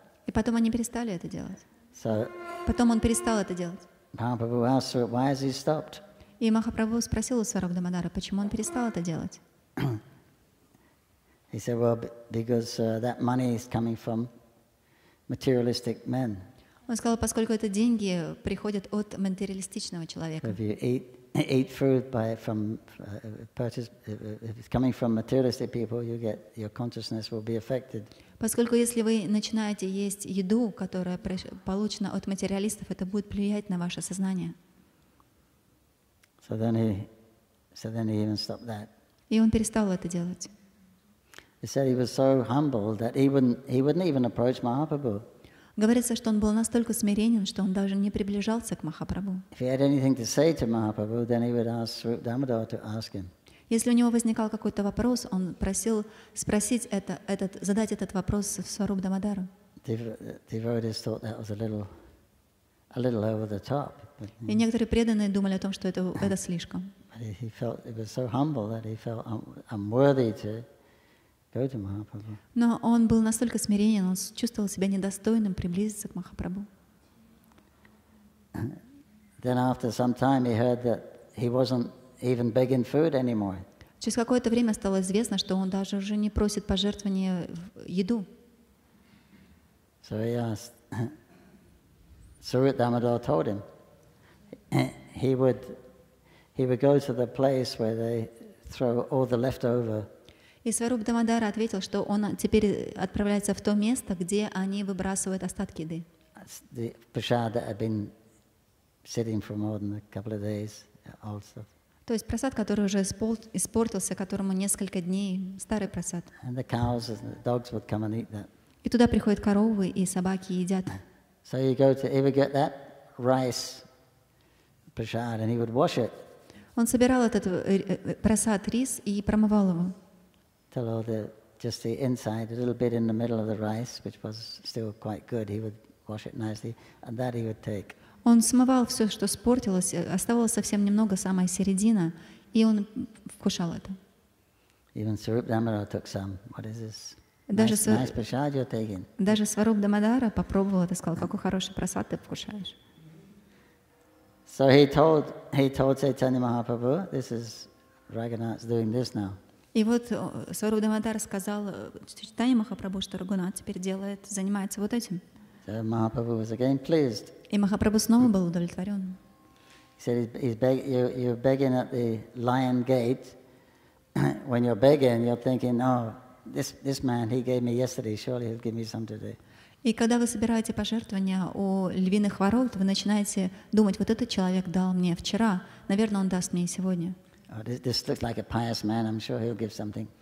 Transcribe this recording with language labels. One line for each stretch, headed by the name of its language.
Russian: И потом они перестали это делать.
English: So
Russian: Потом он перестал это делать.
English: Mahaprabhu asked, why has he stopped?
Russian: И Махапрабху спросил у Сваруб Дамодара, почему он перестал это делать.
English: He said, well, because that money is coming from materialistic men.
Russian: Он сказал, поскольку это деньги приходят от материалистичного человека.
English: So if you eat food from purchase, if it's coming from materialistic people, your consciousness will be affected.
Russian: Поскольку если вы начинаете есть еду, которая получена от материалистов, это будет влиять на ваше сознание.
English: So then he even stopped that.
Russian: И он перестал это делать.
English: He said he was so humble that he wouldn't even approach Mahaprabhu.
Russian: Говорится, что он был настолько смиренен, что он даже не приближался к Махапрабху.
English: If he had anything to say to Mahaprabhu, then he would ask Swarup Damodar to ask him.
Russian: Если у него возникал какой-то вопрос, он просил задать этот вопрос Сваруб Дамодару.
English: Devotees thought that was a little over the top.
Russian: И некоторые преданные думали о том, что это слишком.
English: He felt it was so humble that he felt unworthy to go to Mahaprabhu.
Russian: Но он был настолько смиренен, он чувствовал себя недостойным приблизиться к Махапрабху.
English: Then after some time he heard that he wasn't even begging food anymore.
Russian: Через какое-то время стало известно, что он даже уже не просит пожертвования в еду.
English: So he asked, Swarup Damodar told him he would go to the place where they throw all the leftover.
Russian: И Сваруб Дамодар ответил, что он теперь отправляется в то место, где они выбрасывают остатки еды.
English: The prasad that had been sitting for more than a couple of days, old stuff.
Russian: То есть прасад, который уже испортился, которому несколько дней, старый прасад.
English: And the cows and the dogs would come and eat that.
Russian: И туда приходят коровы, и собаки едят.
English: So he would get that rice prasad and he would wash it.
Russian: Он собирал этот прасад, рис, и промывал его.
English: Till all just the inside, a little bit in the middle of the rice, which was still quite good, he would wash it nicely, and that he would take.
Russian: Он смывал все, что спортилось, оставалось совсем немного, самая середина, и он вкушал это.
English: Even Swarup Damodar took some. What is this?
Russian: Даже
English: Nice prasad you're taking.
Russian: Даже Сваруб Дамодара попробовал это, сказал, какой хороший прасад ты вкушаешь.
English: So he told Caitanya Mahaprabhu, this is Raghunath's doing this now.
Russian: И вот Сваруб Дамодар сказал Чайтанье Махапрабху, что Рагунат теперь занимается вот этим.
English: So Mahaprabhu was again pleased.
Russian: И Махапрабху снова был удовлетворен.
English: He said, you're begging at the lion gate. When you're begging, you're thinking, oh, this man, he gave me yesterday, surely he'll give me some today.
Russian: И когда вы собираете пожертвования у львиных ворот, вы начинаете думать, вот этот человек дал мне вчера, наверное, он даст мне и сегодня.
English: This looks like a pious man, I'm sure he'll give something.